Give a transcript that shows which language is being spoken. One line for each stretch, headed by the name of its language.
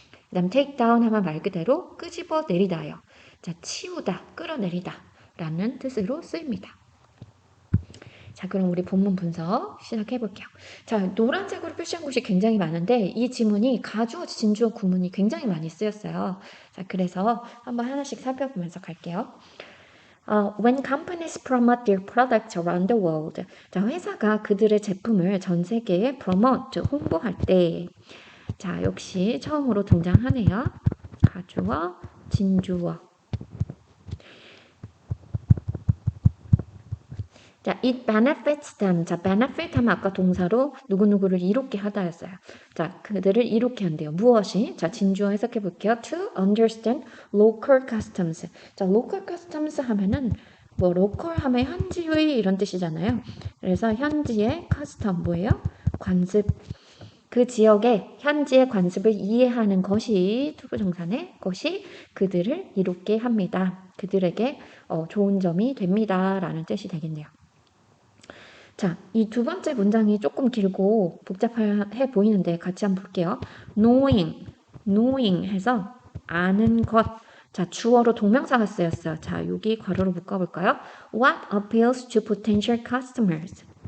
Korean: 그다음 take down 하면 말 그대로 끄집어 내리다요. 자, 치우다, 끌어내리다 라는 뜻으로 쓰입니다. 자, 그럼 우리 본문 분석 시작해 볼게요. 자, 노란색으로 표시한 곳이 굉장히 많은데 이 지문이 가주어, 진주어 구문이 굉장히 많이 쓰였어요. 자, 그래서 한번 하나씩 살펴보면서 갈게요.
English: When companies promote their products around the world.
Korean: 자, 회사가 그들의 제품을 전 세계에 promote, 홍보할 때. 자, 역시 처음으로 등장하네요. 가주어, 진주어.
English: 자, it benefits them.
Korean: 자, benefit 하면 아까 동사로 누구누구를 이롭게 하다였어요. 자, 그들을 이롭게 한대요. 무엇이? 자, 진주어 해석해 볼게요.
English: To understand local customs.
Korean: 자, local customs 하면은 뭐 local 하면 현지의 이런 뜻이잖아요. 그래서 현지의 custom 뭐예요? 관습. 그 지역의 현지의 관습을 이해하는 것이 투부정사네 것이 그들을 이롭게 합니다. 그들에게 좋은 점이 됩니다. 라는 뜻이 되겠네요. 자, 이 두 번째 문장이 조금 길고 복잡해 보이는데 같이 한번 볼게요. knowing 해서 아는 것. 자, 주어로 동명사가 쓰였어요. 자, 여기 괄호로 묶어볼까요?
English: What appeals to potential customers?